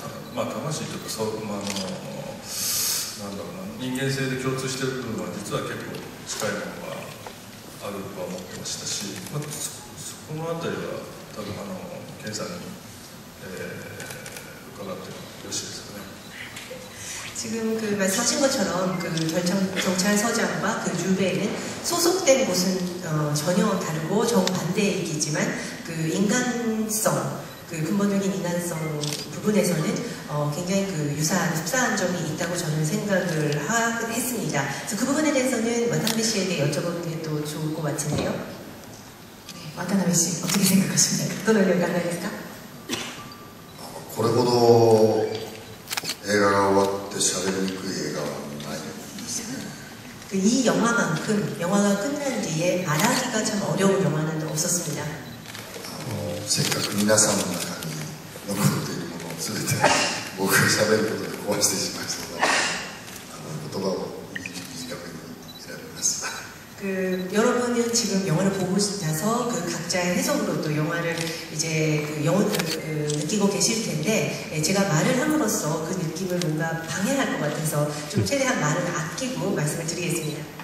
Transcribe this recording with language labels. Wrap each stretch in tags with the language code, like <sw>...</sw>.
<ja>魂というかなんだろうな、人間性で共通している部分は実は結構近いものがあるとは思ってましたし、そこの辺りは多分健さんに、伺ってもよろしいですかね。</ja> <ko>지금 그 말씀하신 것처럼 그 경찰서장과 그 주배에는 소속된 곳은 전혀 다르고 정반대이지만 그 인간성, 그 근본적인 인간성 부분에서는 굉장히 그 유사한 흡사한 점이 있다고 저는 생각을 했습니다. 그래서 그 부분에 대해서는 와타나베 씨에게 여쭤보는 게 또 좋을 것 같은데요. 네, 와타나베 씨 어떻게 생각하십니까?</ko> <ja>どのようにお考えですか? これほど映画が終わって喋りにくい映画はないですね。</ja> <ko>이 영화만큼 영화가 끝난 뒤에 말하기가 참 어려운 영화는 없었습니다.</ko> <ja>せっかく皆さんの中に残っているものを全て僕が喋ることで壊してしまいそうな言葉を短めに選びます。</ja> <ko>그 여러분은 지금 영화를 보고 나서 그 각자의 해석으로 또 영화를 이제 그 영혼을 느끼고 계실 텐데, 제가 말을 함으로써 그 느낌을 뭔가 방해할 것 같아서 좀 최대한 말을 아끼고 말씀을 드리겠습니다.</ko>